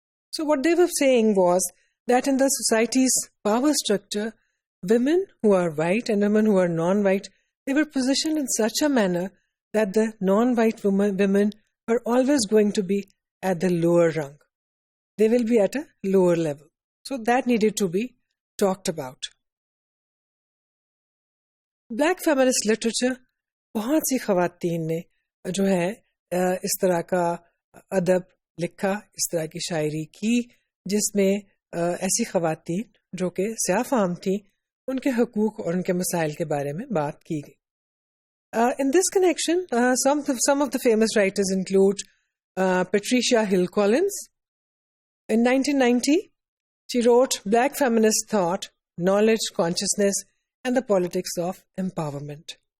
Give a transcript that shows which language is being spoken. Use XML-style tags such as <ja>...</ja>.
<en>So what they were saying was that in the society's power structure, women who are white and women who are non-white, they were positioned in such a manner that the non-white women are always going to be at the lower rung. They will be at a lower level. So that needed to be talked about. Black feminist literature,</en> <hi>बहुत सी ख़वातीन ने जो है इस तरह का अदब लिखा, इस तरह की शायरी की, जिसमें ऐसी ख़वातीन जो कि स्याफ़ाम थीं, उनके हकूक़ और उनके मसाइल के बारे में बात की गई.</hi> <en>In this connection, some of the famous writers include Patricia Hill Collins. In 1990, she wrote Black Feminist Thought, Knowledge, Consciousness, and the Politics of Empowerment.</en>